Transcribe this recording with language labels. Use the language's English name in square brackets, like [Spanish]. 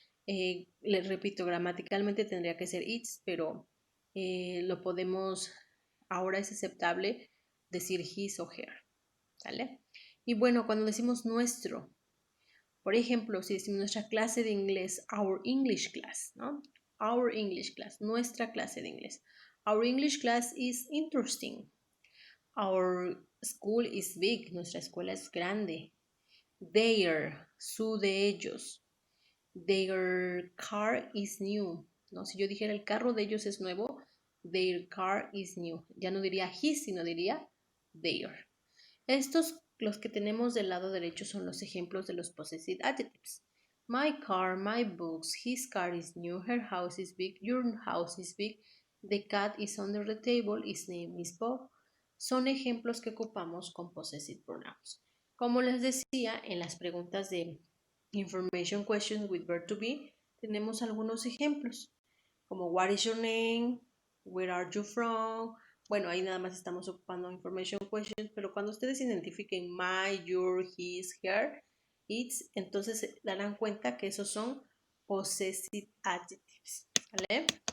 [Spanish] Les repito, gramaticalmente tendría que ser its, pero lo podemos, ahora es aceptable decir his o her, ¿sale? Y bueno, cuando decimos nuestro, por ejemplo, si decimos nuestra clase de inglés, our English class, ¿no? Our English class, nuestra clase de inglés. [English] Our English class is interesting. Our school is big, nuestra escuela es grande. Their, su de ellos. Their car is new, ¿no? [Spanish] Si yo dijera el carro de ellos es nuevo, their car is new. Ya no diría his, sino diría their. Estos, los que tenemos del lado derecho, son los ejemplos de los possessive adjectives. [English] My car, my books, his car is new, her house is big, your house is big, the cat is under the table, his name is Bob. [Spanish] Son ejemplos que ocupamos con possessive pronouns. Como les decía, en las preguntas de information questions with verb to be, tenemos algunos ejemplos, como what is your name, where are you from. Bueno, ahí nada más estamos ocupando information questions, pero cuando ustedes identifiquen my, your, his, her, its, entonces se darán cuenta que esos son possessive adjectives, ¿vale?